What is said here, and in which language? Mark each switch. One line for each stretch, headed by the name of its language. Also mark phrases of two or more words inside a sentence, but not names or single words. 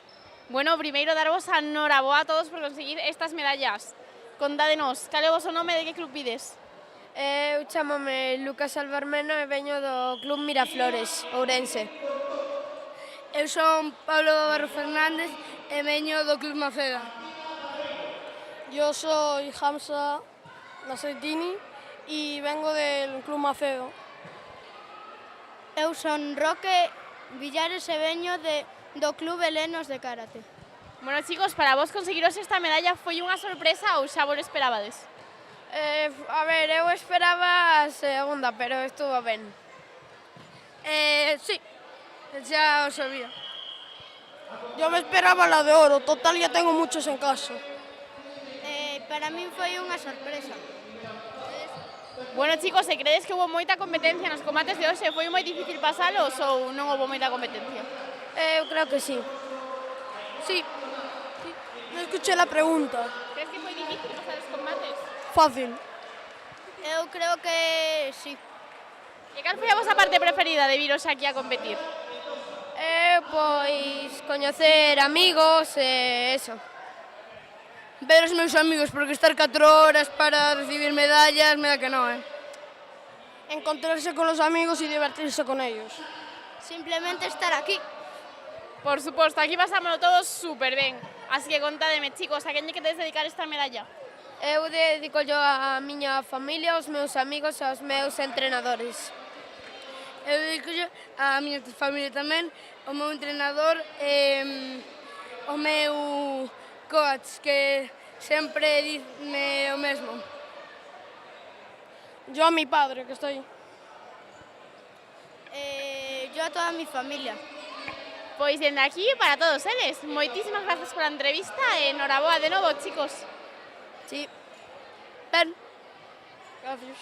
Galician: Bueno, primeiro darvos a noraboa a todos por conseguir estas medallas. Contádenos, cal é o voso nome e de que club vides? Eu chamome Lucas Albarmeno e veño do Club Miraflores, Ourense. Eu son Pablo Barro Fernández e veño do Club Maceda.
Spanish: Yo soy Hamza Nasreddini e vengo del Club Macedo.
Galician: Eu son Roque Villares e veño do Club Helenos de Karate. Bueno, chicos, para vos conseguiros esta medalla foi unha sorpresa ou xa vos esperabades? A ver, eu esperaba a segunda, pero estuvo ben.
Spanish: Sí, ya o sabía. Yo me esperaba la de oro, total ya tengo muchos en casa.
Galician: Para min foi unha sorpresa. Bueno, chicos, se credes que hubo moita competencia nos combates de hoxe? Foi moi difícil pasalos ou non houve moita competencia? Eu creo que sí.
Spanish: Sí, no escuché la pregunta.
Galician: Crees que foi difícil pasar os combates? Fácil. Eu creo que sí. E cal foi a vosa parte preferida de viros aquí a competir? Pois coñecer amigos e eso. Ver os meus amigos, porque estar 4 horas para recibir medallas
Spanish: me da que no, Encontrarse con los amigos y divertirse con ellos.
Galician: Simplemente estar aquí. Por suposto, aquí pasámoslo todos super ben. Así que contádeme, chicos, a quen lle queredes dedicar esta medalla? Eu dedico yo a miña familia, aos meus amigos e aos meus entrenadores. Eu dedico a miña familia tamén, o meu entrenador e o meu coach, que sempre dime o mesmo.
Spanish: Yo a mi padre,
Galician: que está aí.
Spanish: Yo a toda mi familia.
Galician: Pois dende aquí para todos eles. Moitísimas gracias pola entrevista e noraboa de novo, chicos. Sí. Ben. Gracias.